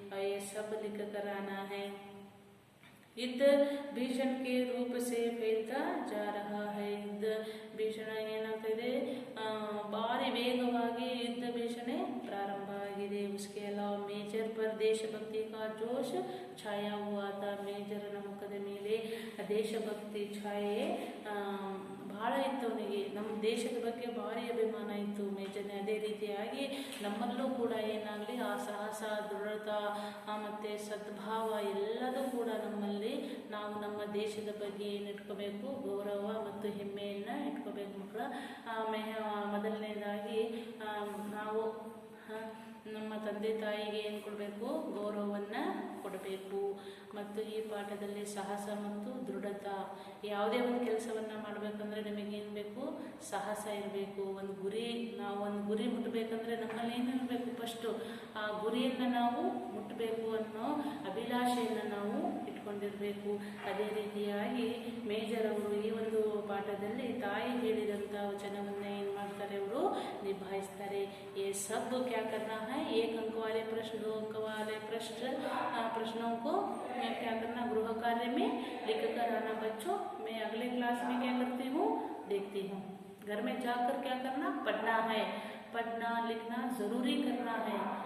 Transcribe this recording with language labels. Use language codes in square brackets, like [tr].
[hi] ये सब लिख कराना है। युद्ध भीषण के रूप से फैलता जा रहा है। युद्ध भीषण [kn] ಏನಾಗ್ತಾ ಇದೆ? ಭಾರಿ ವೇಗವಾಗಿ [hi] युद्ध भीषण प्रारंभ [kn] आಗಿದೆ। [hi] उसके अलावा मेजर पर देशभक्ति का जोश छाया हुआ था। [kn] ಮೇಜರನ ಮುಖದ ಮೇಲೆ ದೇಶಭಕ್ತಿ ಛಾಯೆ ಬಹಳ ಇತ್ತು ಅವನಿಗೆ। ನಮ್ಮ ದೇಶದ ಬಗ್ಗೆ ಭಾರಿ ಅಭಿಮಾನ ಇತ್ತು ಮೇಜರ್ನ। ಅದೇ ರೀತಿಯಾಗಿ ನಮ್ಮಲ್ಲೂ ಕೂಡ ಏನಾಗಲಿ ಆ ಸಾಹಸ, ದೃಢತಾ ಮತ್ತು ಸದ್ಭಾವ ಎಲ್ಲದೂ ಕೂಡ ನಮ್ಮಲ್ಲಿ ನಾವು ನಮ್ಮ ದೇಶದ ಬಗ್ಗೆ ಏನು ಇಟ್ಕೋಬೇಕು? ಗೌರವ ಮತ್ತು ಹೆಮ್ಮೆಯನ್ನು ಇಟ್ಕೋಬೇಕು ಮಕ್ಕಳ। ಮೊದಲನೇದಾಗಿ ನಾವು ನಮ್ಮ ತಂದೆ ತಾಯಿಗೆ ಏನು ಕೊಡಬೇಕು, ಗೌರವವನ್ನು ಕೊಡಬೇಕು. ಮತ್ತು ಈ ಪಾಠದಲ್ಲಿ ಸಾಹಸ ಮತ್ತು ದೃಢತಾ. ಯಾವುದೇ ಒಂದು ಕೆಲಸವನ್ನು ಮಾಡಬೇಕಂದ್ರೆ ನಿಮಗೇನು ಬೇಕು, ಸಾಹಸ ಇರಬೇಕು. ನಾವು ಒಂದು ಗುರಿ ಮುಟ್ಟಬೇಕಂದ್ರೆ ನಮ್ಮಲ್ಲಿ ಏನು ಇರಬೇಕು, ಫಸ್ಟು ಆ ಗುರಿಯನ್ನು ನಾವು ಮುಟ್ಟಬೇಕು ಅನ್ನೋ ಅಭಿಲಾಷೆಯನ್ನು ನಾವು ಇಟ್ಕೊಂಡಿರಬೇಕು. ಅದೇ ರೀತಿಯಾಗಿ ಮೇಜರ್ ಅವರು ಈ ಒಂದು ಪಾಠದಲ್ಲಿ ತಾಯಿ ಹೇಳಿದಂಥ ವಚನವನ್ನು ಏನು ಮಾಡ್ತಾರೆ, ಅವರು ನಿಭಾಯಿಸ್ತಾರೆ. [hi] ये सब क्या करना है, 1 अंक वाले प्रश्न, 2 अंक वाले प्रश्नों को क्या करना, गृह कार्य में लिख कर आना। बच्चों, मैं अगले क्लास में क्या करती हूँ, देखती हूँ। घर में जाकर क्या करना, पढ़ना है। पढ़ना लिखना जरूरी करना है।